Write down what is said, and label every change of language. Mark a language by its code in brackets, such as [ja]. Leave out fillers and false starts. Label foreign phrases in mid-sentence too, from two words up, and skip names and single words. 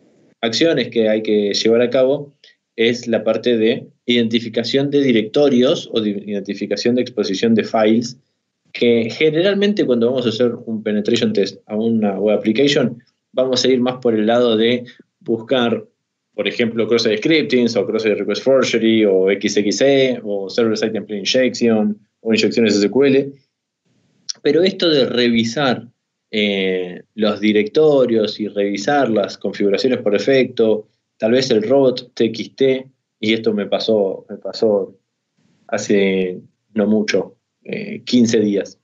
[es] acciones que hay que llevar a cabo es la parte de identificación de directorios o de identificación de exposición de files, que generalmente cuando vamos a hacer un [en] penetration test [es] a una [en] web application, [es] vamos a ir más por el lado de buscar, por ejemplo, [en] cross-site scripting o cross-site request forgery o XXE o server-side template injection [es] o inyecciones SQL. Pero esto de revisar los directorios y revisar las configuraciones por defecto, tal vez el robot TXT, y esto me pasó hace no mucho, 15 días.